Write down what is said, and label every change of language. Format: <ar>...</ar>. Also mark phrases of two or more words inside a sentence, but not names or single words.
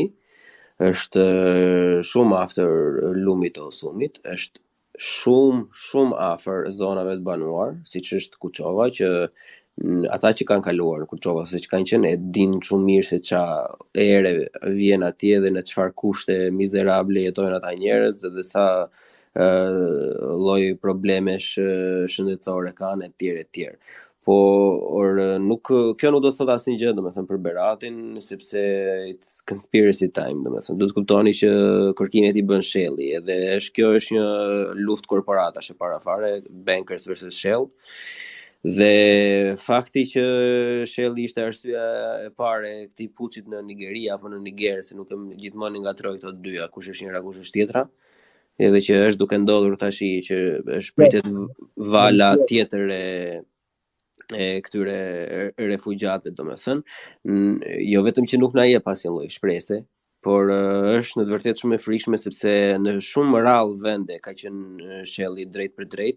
<sq>Është shumë afër lumit të Osumit, është shumë afër zonave të banuar, siç është Kuçova, që ata që kanë kaluar në Kuçova, se që kanë qenë, e din shumë mirë se ça ere vjen atje dhe në çfarë kushte mizerable jetojnë ata njerëz dhe sa lloj problemesh shëndetësore kanë etj. Kjo nuk do të thotë asnjë gjë, domethënë për Beratin, sepse</sq> <en>it's conspiracy time,</en> <sq>domethënë do të kuptoni që kërkimet i bën Shelli, edhe kjo është një luftë korporatash e parafare, Bankers versus Shell. Dhe fakti që Shelli ishte arsyeja e parë e këtij puçit në Nigeri apo në Niger, se nuk e gjithmonë ngatroj këto dyja, kush është njëra, kush është tjetra, edhe që është duke ndodhur tash që është pritet vala tjetër e këtyre refugjatëve, domethënë, jo vetëm që nuk na jep asnjë lloj shpresë, por është në të vërtetë shumë e frikshme sepse në shumë rrallë vende ka qenë Shelli drejt për drejt.</sq>